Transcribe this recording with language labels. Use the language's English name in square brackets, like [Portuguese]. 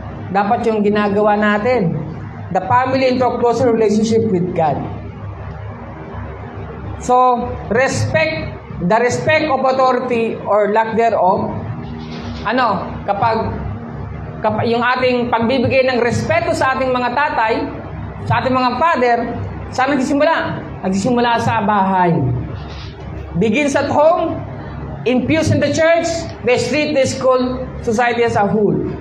[Filipino] Dapat yung ginagawa natin. [English] The family into a closer relationship with God. [Filipino] So, [English] the respect of authority or lack thereof, [Filipino] kapag yung ating pagbibigay ng respeto sa ating mga tatay, sa ating mga father, saan nagsisimula? Nagsisimula sa bahay. [English] Begins at home, infused in the church, the street, the school, society as a whole.